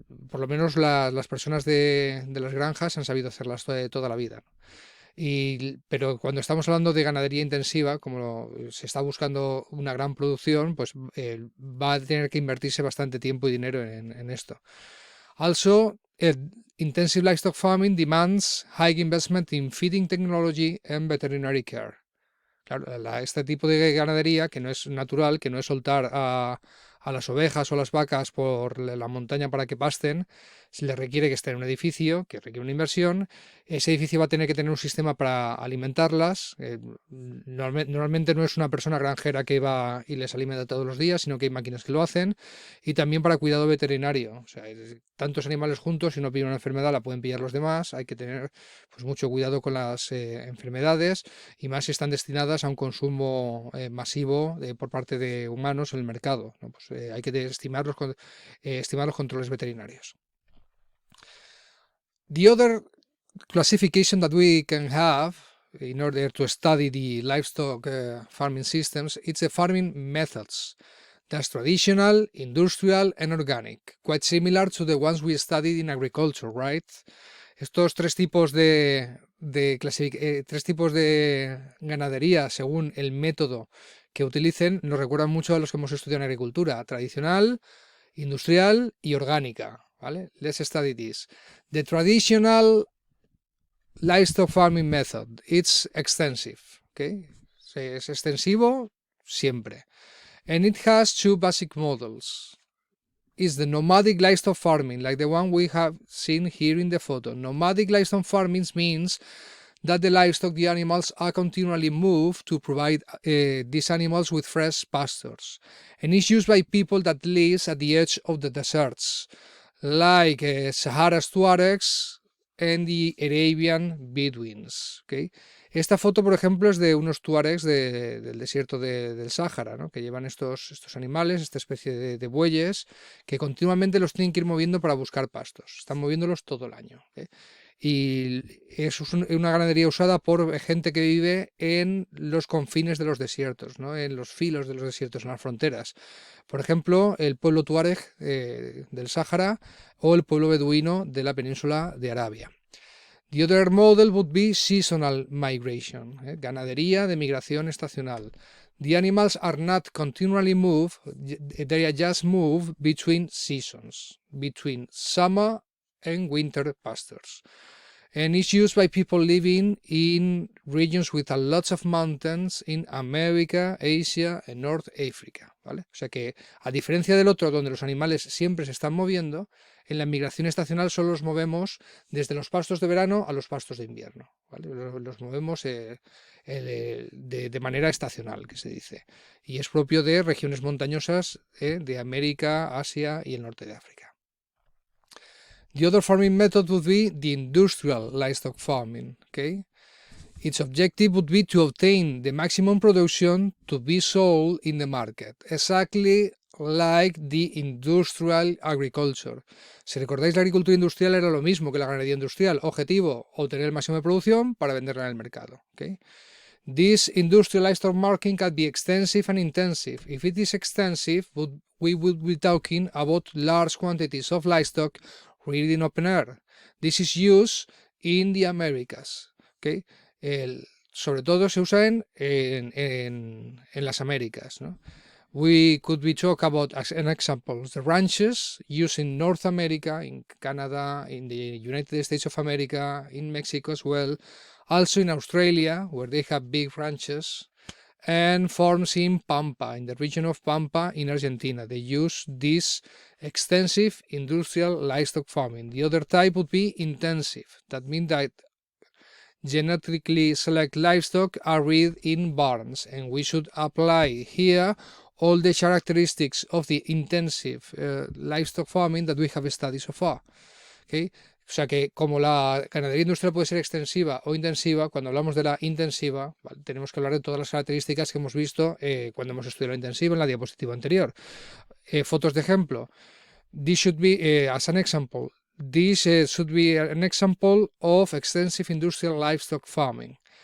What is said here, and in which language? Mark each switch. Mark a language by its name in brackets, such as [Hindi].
[Spanish] Por lo menos las personas de las granjas han sabido hacerlas toda la vida, ¿no? Pero cuando estamos hablando de ganadería intensiva, como se está buscando una gran producción, pues va a tener que invertirse bastante tiempo y dinero en esto. [English] Also, intensive livestock farming demands high investment in feeding technology and veterinary care. [Spanish] Claro, este tipo de ganadería, que no es natural, que no es soltar a las ovejas o las vacas por la montaña para que pasten, se le requiere que esté en un edificio, que requiere una inversión. Ese edificio va a tener que tener un sistema para alimentarlas. Normalmente no es una persona granjera que va y les alimenta todos los días, sino que hay máquinas que lo hacen. Y también para cuidado veterinario. O sea, tantos animales juntos, si no pillan una enfermedad, la pueden pillar los demás. Hay que tener pues, mucho cuidado con las enfermedades, y más si están destinadas a un consumo masivo por parte de humanos en el mercado, ¿no? Pues, hay que estimar los controles veterinarios. [English] The other classification that we can have in order to study the livestock farming systems, it's the farming methods. That's traditional, industrial, and organic. Quite similar to the ones we studied in agriculture, right? [Spanish] Estos tres tipos de ganadería, según el método que utilicen, nos recuerdan mucho a los que hemos estudiado en agricultura: tradicional, industrial y orgánica, ¿vale? [English] Let's study this. The traditional livestock farming method, it's extensive, ¿okay? [Spanish] Es extensivo siempre. [English] And it has two basic models. Is the nomadic livestock farming, like the one we have seen here in the photo. Nomadic livestock farming means that the livestock, the animals, are continually moved to provide these animals with fresh pastures. And it's used by people that live at the edge of the deserts, like Sahara's Tuaregs and the Arabian Bedouins. Okay? [Spanish] Esta foto, por ejemplo, es de unos tuaregs del desierto del Sáhara, ¿no? Que llevan estos animales, esta especie de bueyes, que continuamente los tienen que ir moviendo para buscar pastos. Están moviéndolos todo el año. ¿Okay? y es una ganadería usada por gente que vive en los confines de los desiertos, ¿no? En los filos de los desiertos, en las fronteras. Por ejemplo, el pueblo tuareg del Sáhara o el pueblo beduino de la península de Arabia. [English] The other model would be seasonal migration, [Spanish] ganadería de migración estacional. [English] The animals are not continually moved, they are just moved between seasons, between summer and winter pastures. And it's used by people living in regions with a lots of mountains in America, Asia and North Africa, ¿vale? [Spanish] O sea que, a diferencia del otro, donde los animales siempre se están moviendo, en la migración estacional solo los movemos desde los pastos de verano a los pastos de invierno, ¿vale? Los movemos de manera estacional, que se dice. Y es propio de regiones montañosas de América, Asia y el norte de África. [English] The other farming method would be the industrial livestock farming, okay? Its objective would be to obtain the maximum production to be sold in the market, exactly like the industrial agriculture. [Spanish] Si recordáis, la agricultura industrial era lo mismo que la ganadería industrial. Objetivo, obtener el máximo de producción para venderla en el mercado, okay? [English] This industrial livestock marking can be extensive and intensive. If it is extensive, we would be talking about large quantities of livestock reared in open air. This is used in the Americas. Okay? [Spanish] Sobre todo se usa en las Américas, ¿no? [English] We could be talk about, as an example, the ranches used in North America, in Canada, in the United States of America, in Mexico as well, also in Australia, where they have big ranches, and farms in Pampa, in the region of Pampa in Argentina. They use this extensive industrial livestock farming. The other type would be intensive. That means that genetically select livestock are reared in barns, and we should apply here all the characteristics of the intensive livestock farming that we have studied so far. Okay? [Spanish] O sea que, como la ganadería industrial puede ser extensiva o intensiva, cuando hablamos de la intensiva, ¿vale?, tenemos que hablar de todas las características que hemos visto cuando hemos estudiado la intensiva en la diapositiva anterior. Fotos de ejemplo. [English] This should be, as an example, this should be an example of extensive industrial livestock farming.